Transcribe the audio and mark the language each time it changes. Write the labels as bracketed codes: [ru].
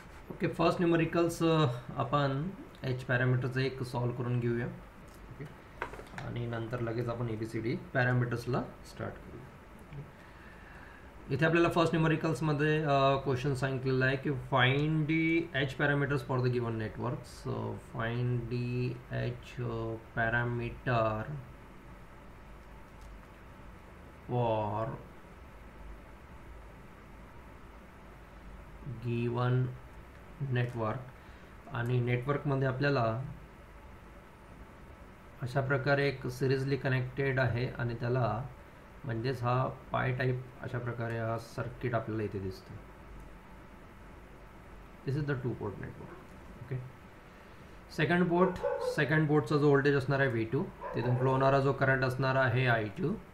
[mr] Okay, first numericals आपण H पॅरामीटरचं एक solve करून घेऊया. ओके, आणि नंतर लगेच आपण ABCD पॅरामीटर्सला स्टार्ट करूया. इथे आपल्याला फर्स्ट न्यूमरिकल्समध्ये क्वेश्चन सांगितलेला आहे की [en] Find the H parameters for the given network. So find the H parameter for given network. [mr] आणि नेटवर्कमध्ये आपल्याला अशा प्रकारे एक सिरीजली कनेक्टेड आहे आणि त्याला म्हणजेच हा पाय टाईप अशा प्रकारे हा सर्किट आपल्याला इथे दिसतो. [en] This is the 2 port network. [mr] Okay, second पोर्टचा जो व्होल्टेज असणार आहे V2, तिथून फ्लो होणारा जो करंट असणार आहे I2.